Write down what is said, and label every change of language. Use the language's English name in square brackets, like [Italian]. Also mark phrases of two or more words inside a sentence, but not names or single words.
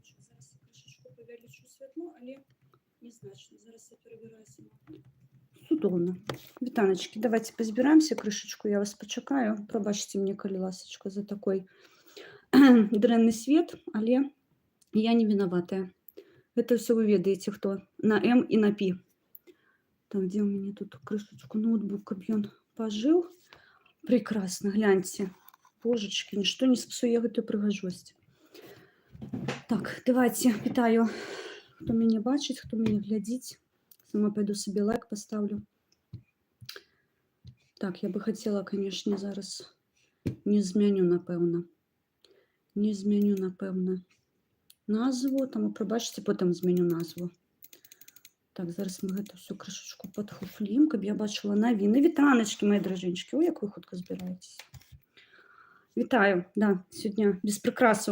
[Belarusian] Цудоўна. Вітаначкі, давайте пазбіраемся крышачку, я вас пачакаю. Прабачце мне, калі ласачка, за такой дрэнны свет, але я не вінаватая. Гэта ўсё вы ведаеце, хто на М і на Пі. [Russian] Так, где у меня тут крышечку ноутбук, [Belarusian] каб ён пажыў. [Russian] Прекрасно, гляньте. Божечки, ничто не [Belarusian] спсуе гэтую прыгажосць. Так, давайте, вітаю, хто мяне бачыць, хто мяне глядзіць. Сама пайду сабе лайк [Russian] поставлю. Так, я бы хотела, конечно, [Belarusian] зараз не змяню, напэўна. Не змяню, напэўна, назву. Таму прабачце, потым змяню назву. Так, зараз мы гэта ўсё крышачку падхуфлім, каб я бачыла навіны. Вітаначкі, мае дражынчыкі. Ой, як вы хутка збіраецеся. Вітаю, да, сёння без прыкрасаў.